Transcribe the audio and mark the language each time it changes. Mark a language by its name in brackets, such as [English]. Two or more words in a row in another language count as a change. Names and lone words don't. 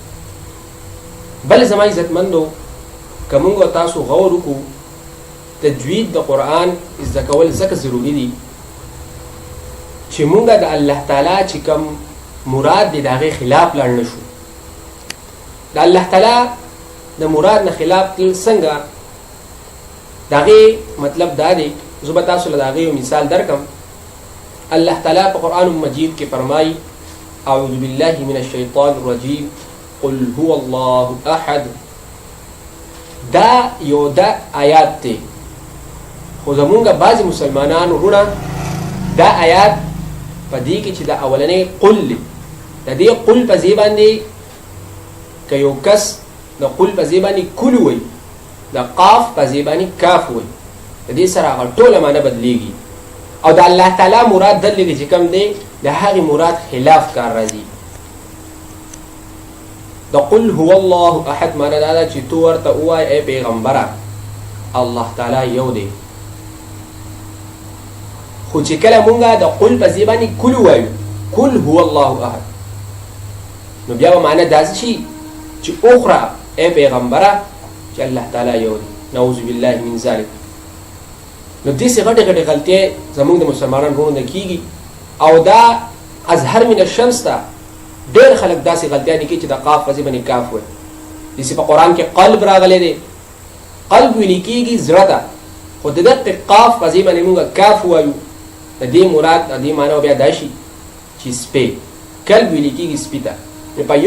[Pashto] بل زما عزتمندو که موږ تاسو غور وکړو تجوید د قرآن زده کول ځکه ضروري دي چې موږ د الله تعالی چې کوم مراد دی د هغې خلاف لاړ نه شو د الله تعالی د مراد نه خلاف تلل څنګه د هغې مطلب دا دی زه به تاسو له د هغې یو مثال درکم الله تعالی په قرآن مجید کې فرمایي [Arabic] اعوذ بالله من الشیطان الرجیم قل هو الله احد [Pashto] دا یو دا آیات دی خو زمونږ بعضې مسلمانانو وروڼه دا آیات په دې کې چې دا اولنی قل دی د دې قل په ځای باندې که یو کس د قل په ځای باندې کل وی د قاف په ځای باندې کاف وی د دې سره هغه ټوله معنی بدلیږي او د الله تعالی مراد دلته دی چې کوم دی د هغې مراد خلاف کار راځي د [Arabic] قل هو الله احد [Pashto] معنی دا ده چې تو ورته ووایې ای پیغمبره الله تعالی یو دی خو چې کله مونږ د قل په ځای باندې کل ووایو [Arabic] کل هو الله احد [Pashto] نو بیا به معنی داسې شي چې اخرى ای پیغمبره چې الله تعالی یو دی [Arabic] نعوذ بالله من ذلک [Pashto] نو داسې غټې غټې غلطۍ زموږ د مسلمانانو وروڼو نه کېږي او دا [Arabic] اظهر من الشمس [Pashto] ته ډېر خلک داسې غلطیانې کوي چې د قاف په ځای باندې کاف وایي داسې په قرآن کې قلب راغلی دی قلب ویلې کېږي زړه ته خو د دقې قاف په ځای باندې مونږ کاف وایو د دې مراد د دې معنی بیا دا شي چې سپی کلب ویلې کېږي سپي ته نو په